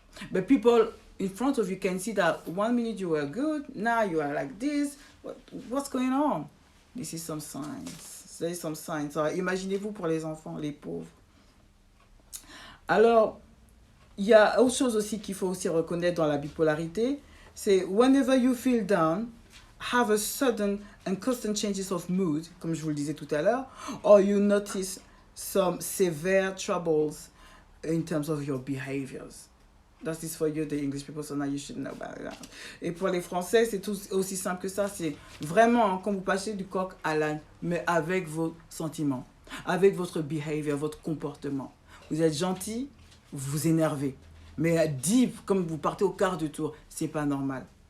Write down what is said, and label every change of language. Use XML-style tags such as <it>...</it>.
<en>But people in front of you can see that 1 minute you were good, now you are like this. What's going on? This is some signs. There is some signs.</en> <fr>So, imaginez-vous pour les enfants, les pauvres. Alors, il y a autre chose aussi qu'il faut aussi reconnaître dans la bipolarité, c'est</fr> <en>whenever you feel down, have a sudden and constant changes of mood,</en> <fr>comme je vous le disais tout à l'heure,</fr> <en>or you notice some severe troubles in terms of your behaviors. That is for you, the English people, so now you should know about that.</en> <fr>Et pour les Français, c'est tout aussi simple que ça. C'est vraiment quand vous passez du coq à l'âne, mais avec vos sentiments, avec votre behavior, votre comportement. Vous êtes gentil, vous vous énervez. Mais deep, comme vous partez au quart de tour, c'est pas normal.</fr>